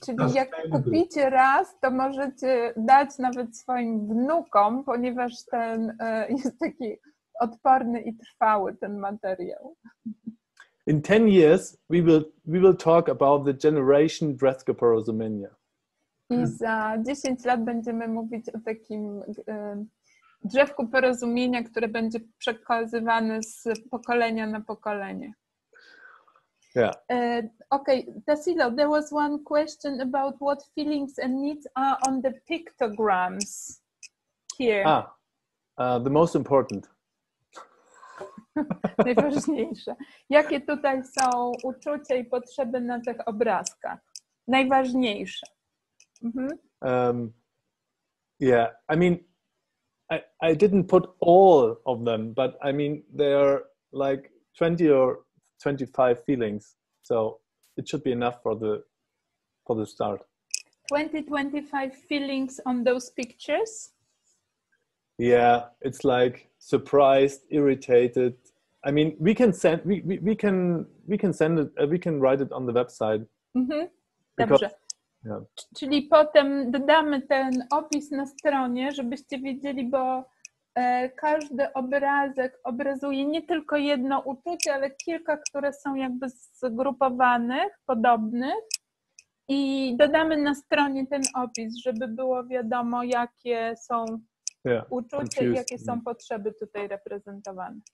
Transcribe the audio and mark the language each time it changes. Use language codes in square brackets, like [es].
[pl] Czyli jak kupicie raz, to możecie dać nawet swoim wnukom, ponieważ ten jest taki odporny i trwały, ten materiał. [en] In 10 years, we will talk about the generation Drzewko Porozumienia. [pl] I za 10 lat będziemy mówić o takim drzewku porozumienia, które będzie przekazywane z pokolenia na pokolenie. [en] Yeah. Okay, Tassilo, there was one question about what feelings and needs are on the pictograms here. The most important. [pl] Najważniejsze. Jakie tutaj są uczucia i potrzeby na tych obrazkach? Najważniejsze. Mhm. [en] Yeah, I mean, I didn't put all of them, but I mean, they are like 20 or 25 feelings. So it should be enough for the start. 25 feelings on those pictures? Yeah, it's like surprised, irritated, I mean, we can send we can send it. We can write it on the website. [pl] Dobrze. [en] Yeah. [pl] Czyli potem dodamy ten opis na stronie, żebyście wiedzieli, bo każdy obrazek obrazuje nie tylko jedno uczucie, ale kilka, które są jakby zgrupowanych, podobnych. I dodamy na stronie ten opis, żeby było wiadomo, jakie są uczucia i jakie są potrzeby tutaj reprezentowane.